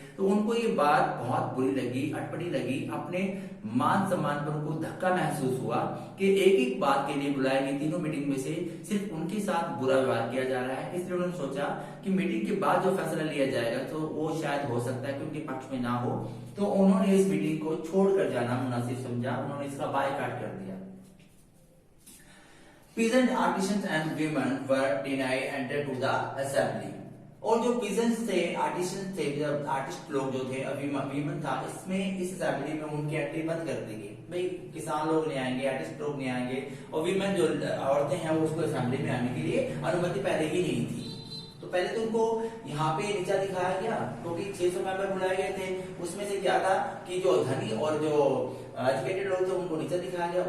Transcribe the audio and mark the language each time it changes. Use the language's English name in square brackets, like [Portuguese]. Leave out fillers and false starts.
[Hindi] तो उनको ये बात बहुत बुरी लगी, अटपटी लगी, अपने मान सम्मान पर उनको धक्का महसूस हुआ कि एक एक बात के लिए बुलाए गए तीनों मीटिंग में से सिर्फ उनके साथ बुरा व्यवहार किया जा रहा है। इसलिए उन्होंने सोचा कि मीटिंग के बाद जो फैसला लिया जाएगा तो वो शायद हो सकता है कि उनके पक्ष में ना हो। तो उन्होंने इस मीटिंग को छोड़कर जाना मुनासिब समझा, उन्होंने इसका बायकॉट कर दिया। [English] Peasant artisans and women were denied entry to the assembly. [Hindi] और जो peasants थे, artisans थे, जब आर्टिस्ट लोग जो थे, वीमन था, इसमें इस असेंबली में उनकी एंट्री बंद कर दी गई। भाई किसान लोग नहीं आएंगे, आर्टिस्ट लोग नहीं आएंगे, और वीमेन जो औरतें हैं वो उसको असेंबली में आने के लिए अनुमति पहले ही नहीं थी। तो पहले तो उनको यहाँ पे नीचा दिखाया गया, क्योंकि 600 मेंबर बुलाए गए थे, उसमें से क्या था कि जो धनी और जो एजुकेटेड लोग थे उनको नीचा दिखाया गया।